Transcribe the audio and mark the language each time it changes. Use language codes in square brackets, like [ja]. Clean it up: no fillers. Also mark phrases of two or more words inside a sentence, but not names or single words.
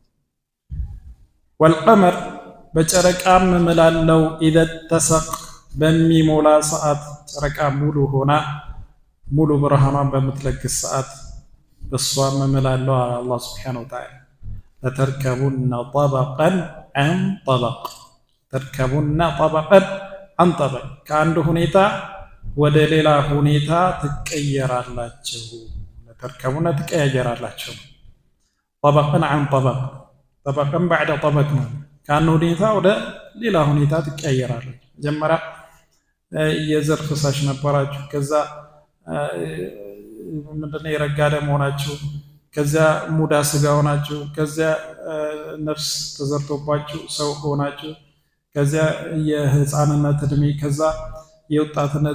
[am] والقمر በጨረቃም እምላለው [ar] إذا اتسق [am] በሚሞላ ሰዓት ጨረቃ ሙሉ ሆና ሙሉ ብርሃኗን በምትለግስ ሰዓት በሷም እምላለው አላህ [ar] سبحانه وتعالى። لتركبن طبقا عن طبق تركبن طبقا عن طبق [am] ከአንድ ሁኔታ ወደ ሌላ ሁኔታ ትቀየራላችሁ። ለተርከቡና ትቀያየራላችሁ። [ar] طبقا عن طبق طبقا بعد طبق [am] ነው። ከአንድ ሁኔታ ወደ ሌላ ሁኔታ ትቀያየራላችሁ። መጀመሪያ የዘር ፍሳሽ ነበራችሁ፣ ከዛ ምንድነው የረጋ ደም ሆናችሁ፣ ከዛ ሙዳ ስጋ ሆናችሁ፣ ከዛ ነፍስ ተዘርቶባችሁ ሰው ሆናችሁ፣ ከዛ የህፃንነት እድሜ፣ ከዛ የወጣትነት